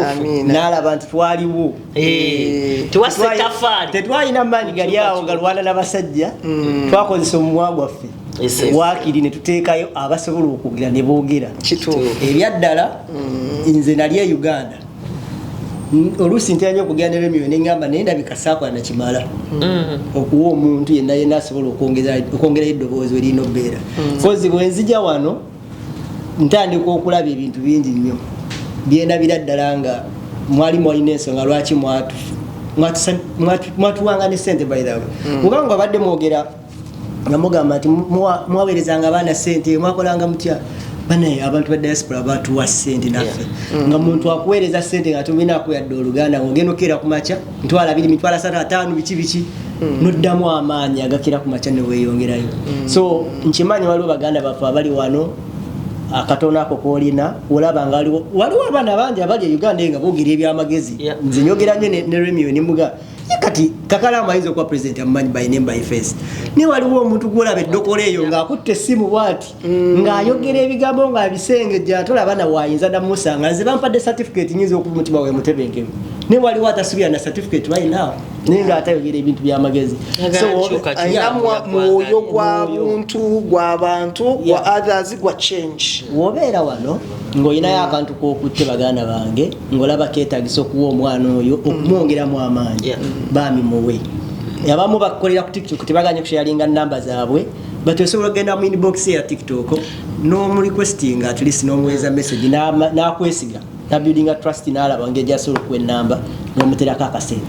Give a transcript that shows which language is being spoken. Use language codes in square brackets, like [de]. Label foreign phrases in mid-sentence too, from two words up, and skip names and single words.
[lg] n'alaba nti twaliwo tetwalina maanyi gali awo nga lwana n'abasajja twakozesa omumwa gwaffe waakiri ne tuteekayo abasobola okwogera ne boogera ebyaddala nze nali e Uganda oluusi ntera okugenda n'emyoyo neŋŋamba naye ndabika saakola nakimala okuwa omuntu yenna asobola okwongerayo eddoboozi erina obbeera kozi bwe nzija wano ntandika okulaba ebintu bingi nnyo byendabira ddala nga mwali mwalina ensonga lwaki mwatuwanga ne ssente [en] by the way [lg] kubanga abadde mwogera nga mugamba nti mwaweerezanga abaana ssente mwakolanga mutya banaye abantu ba diaspora batuwa ssente naffe nga muntu akuweereza ssente nga tuminaako yadde Oluganda ng'ogenda okera ku makya mitwalo 2 mitwalo 5 biki noddamu amaanyi agakera ku makya ne weeyongerayo so nkimanyi waliwo baganda baffe abali wano akatono ako koolina olaba nga waliwo abaana bangi abali e Uganda nga boogera ebyamagezi nze nyogera nnyo ne Remio ne muga kati Kakalaamu ayinza okuba president amumanyi [en] by name by face [lg] ne waliwo omuntu gwolaba eddokola eyo ng'akutte essimu bwati ng'ayogera ebigambo ng'abisengejja ate olaba nawe ayinza namusanga nze bampadde certificate nyinza okuba omutima we mutebenkevu ne waliwo atasubira na certificate [en] right now [lg] naye ng'atayogera ebintu by'amagezi ayina mwoyo gwa muntu gw'abantu gwa others gwa change wobeera wano ng'olinayo akantu k'okutte baganda bange ng'olaba keetagisa okuwa omwana oyo okumwongeramu amaanyi baami muwe abamu bakukolera ku TikTok tebaganye kusharinga namba zaabwe but osobola ogenda mu inbox ya TikTok n'omurequesting [en] at least [lg] n'omuweeza message n'akwesiga nabuilding a trust n'alaba ng'ejasobola okuwa ennamba n'omuterako akasente